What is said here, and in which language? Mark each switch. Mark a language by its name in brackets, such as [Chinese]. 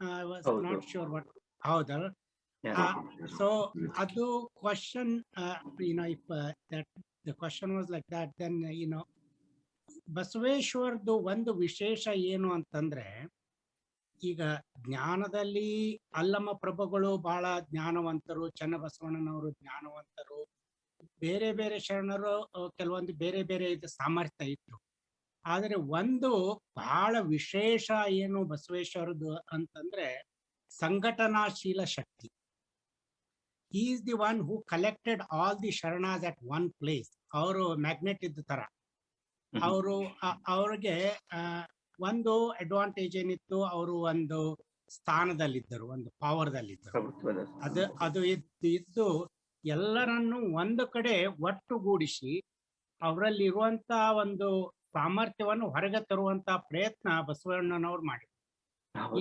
[English] I was not sure but [Kannada] ಹೌದಾ. So ಅದು question, [English] if that the question was like that, then [Kannada] ಬಸವೇಶ್ವರದ್ದು ಒಂದು ವಿಶೇಷ ಏನು ಅಂತಂದ್ರೆ, ಈಗ ಜ್ಞಾನದಲ್ಲಿ ಅಲ್ಲಮ ಪ್ರಭುಗಳು ಬಹಳ ಜ್ಞಾನವಂತರು, ಚನ್ನಬಸವಣ್ಣನವರು ಜ್ಞಾನವಂತರು, ಬೇರೆ ಬೇರೆ ಶರಣರು ಕೆಲವೊಂದು ಬೇರೆ ಬೇರೆ ಇದು ಸಾಮರ್ಥ್ಯ ಇತ್ತು. ಆದರೆ ಒಂದು ಬಹಳ ವಿಶೇಷ ಏನು ಬಸವೇಶ್ವರದ್ದು ಅಂತಂದ್ರೆ, ಸಂಘಟನಾಶೀಲ ಶಕ್ತಿ. [English] He is the one who collected all the sharanas at one place. [Kannada] ಅವರು ಮ್ಯಾಗ್ನೆಟ್ ಇದ್ದ ತರ. ಅವ್ರಿಗೆ ಒಂದು ಅಡ್ವಾಂಟೇಜ್ ಏನಿತ್ತು, ಅವರು ಒಂದು ಸ್ಥಾನದಲ್ಲಿದ್ದರು, ಒಂದು ಪವರ್ದಲ್ಲಿದ್ದರು. ಅದು ಇದ್ದು ಎಲ್ಲರನ್ನು ಒಂದು ಕಡೆ ಒಟ್ಟುಗೂಡಿಸಿ ಅವರಲ್ಲಿ ಇರುವಂತ ಒಂದು ಸಾಮರ್ಥ್ಯವನ್ನು ಹೊರಗೆ ತರುವಂತ ಪ್ರಯತ್ನ ಬಸವಣ್ಣನವ್ರು ಮಾಡಿದ್ರು.